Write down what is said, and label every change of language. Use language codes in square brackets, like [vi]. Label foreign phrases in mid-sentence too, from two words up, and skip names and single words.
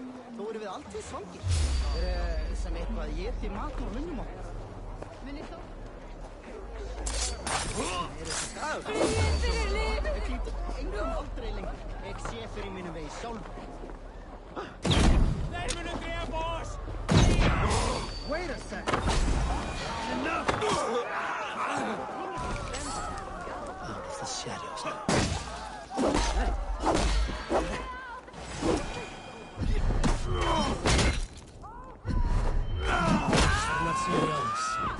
[is] Þó erum við alltaf svangir. Sem eitthvað geti mat úr munnum okkar. Munið þó. Fyrir lífið! Við klítum engum aldrei lengur. Ég sé fyrir mínum vegi sjálf. Þeir munu drepa oss! [en] Wait a sec. Enough! Out of the shadows now. I'm not seeing the others.